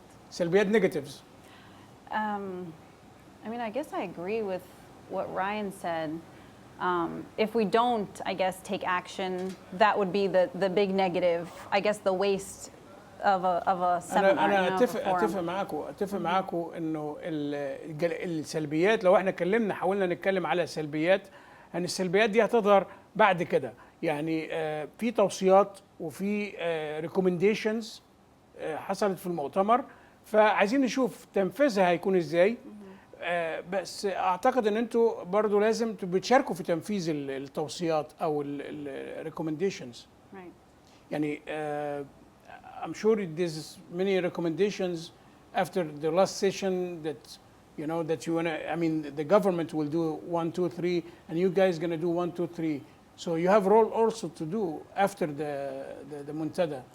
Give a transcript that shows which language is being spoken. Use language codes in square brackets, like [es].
[ar] سلبيات negatives. [en] I guess I agree with what Ryan said. If we don't, I guess, take action, that would be the big negative. I guess the waste of a seminar. [ar] أنا أتفق معاكم إنه السلبيات لو إحنا حاولنا نتكلم على سلبيات، أن السلبيات دي هتظهر بعد كده. يعني في توصيات وفي recommendations حصلت في المؤتمر، فعايزين نشوف تنفيذها هيكون إزاي. بس اعتقد ان انتوا برضو لازم بتشاركوا في تنفيذ التوصيات او recommendations. [en] Right. يعني I'm sure there's many recommendations after the last session that that you wanna. I mean, the government will do 1, 2, 3, and you guys gonna do 1, 2, 3. So you have a role also to do after the Muntada.